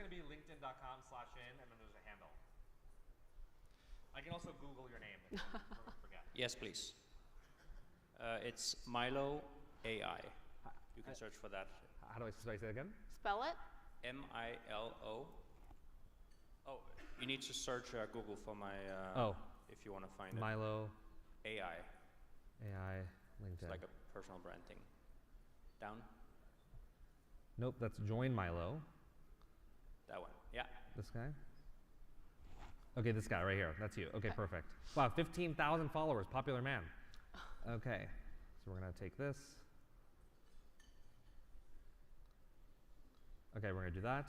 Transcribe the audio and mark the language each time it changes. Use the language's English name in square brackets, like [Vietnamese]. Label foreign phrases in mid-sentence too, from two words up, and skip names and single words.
[English] It's just gonna be linkedin.com/in and then there's a handle. I can also Google your name if you forget. Yes, please. It's Milo AI. You can search for that. How do I say it again? Spell it. M-I-L-O. Oh, you need to search Google for my. If you want to find Milo. AI. AI LinkedIn. It's like a personal brand thing. Down. Nope, that's Join Milo. That one. Yeah. This guy. Okay, this guy right here. That's you. Okay, perfect. Wow, 15,000 followers. Popular man. Okay, so we're going to take this. Okay, we're going to do that.